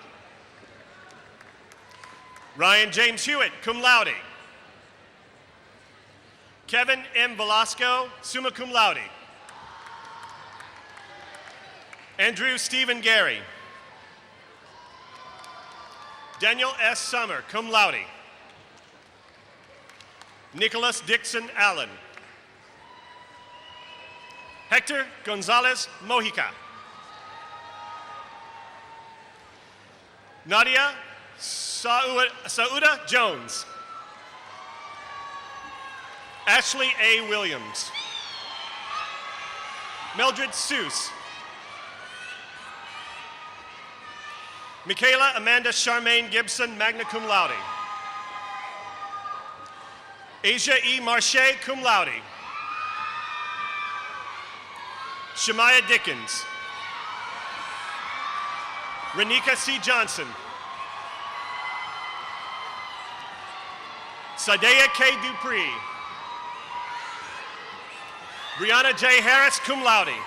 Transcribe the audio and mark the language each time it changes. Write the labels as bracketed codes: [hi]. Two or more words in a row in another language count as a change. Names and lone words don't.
[en] Ryan James Hewitt, [la] cum laude. [en] Kevin M. [la] Velasco, summa cum laude. [en] Andrew Stephen Gary. Daniel S. Summer, [la] cum laude. [en] Nicholas Dixon Allen. Hector Gonzalez Mojica. Nadia Sauda Jones. Ashley A. Williams. Mildred Seuss. Michaela Amanda Charmaine Gibson, [la] magna cum laude. [en] Asia E. Marche, [la] cum laude. [en] Shemaiah Dickens. Renika C. Johnson. Sadea K. Dupree. [la] Brianna J. Harris, cum laude.